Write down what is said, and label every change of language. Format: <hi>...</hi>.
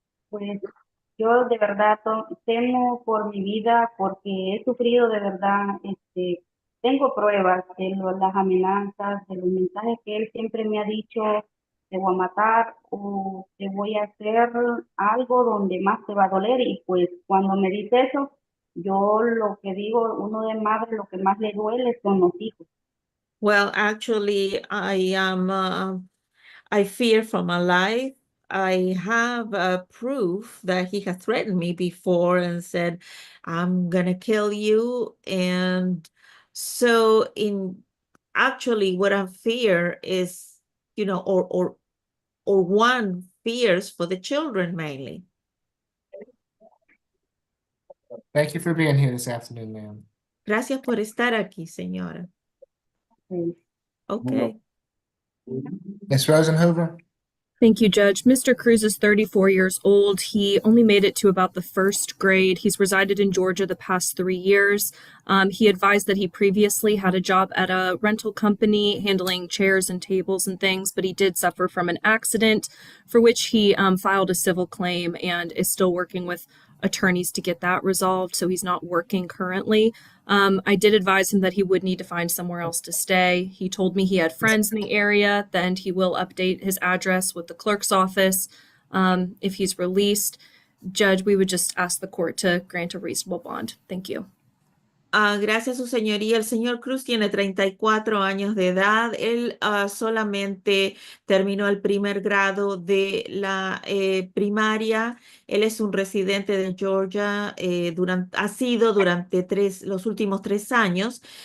<es>Pues yo de verdad temo por mi vida porque he sufrido de verdad, tengo pruebas de las amenazas, de los mensajes que él siempre me ha dicho, te voy a matar o te voy a hacer algo donde más te va a doler y pues cuando me dice eso, yo lo que digo, uno de madre lo que más le duele son los hijos.</es> <en>Well, actually, I fear for my life. I have proof that he has threatened me before and said, I'm gonna kill you. And so actually what I fear is, or one fears for the children mainly. Thank you for being here this afternoon, ma'am.</en> <es>Gracias por estar aquí, señora.</es> <en>Okay. Ms. Rosenhoover? Thank you, Judge. Mr. Cruz is 34 years old. He only made it to about the first grade. He's resided in Georgia the past 3 years. He advised that he previously had a job at a rental company handling chairs and tables and things, but he did suffer from an accident for which he filed a civil claim and is still working with attorneys to get that resolved, so he's not working currently. I did advise him that he would need to find somewhere else to stay. He told me he had friends in the area, then he will update his address with the clerk's office if he's released. Judge, we would just ask the court to grant a reasonable bond. Thank you.</en> <es>Gracias, su señoría. El señor Cruz tiene 34 años de edad. Él solamente terminó el primer grado de la primaria. Él es un residente de Georgia, ha sido durante los últimos 3 años.</es>